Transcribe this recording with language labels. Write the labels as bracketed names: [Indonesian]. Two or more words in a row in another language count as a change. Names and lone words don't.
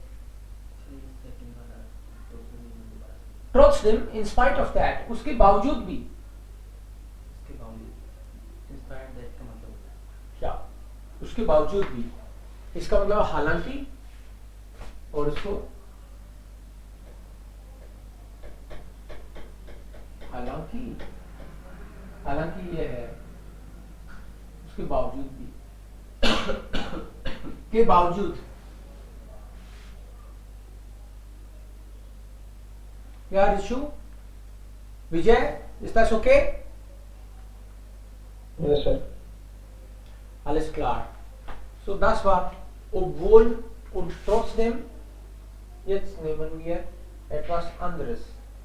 [Hindi] ट्रोट्सडेम [English] in spite of that, [Hindi] उसके बावजूद भी, क्या उसके बावजूद भी, इसका मतलब हालांकि, और इसको हालांकि, हालांकि ये है उसके बावजूद भी, के बावजूद. क्या ऋषु, विजय, [English] is that okay? Yes, sir. [German] Alles klar. So, das war obwohl und trotzdem. Jetzt nehmen wir etwas anderes.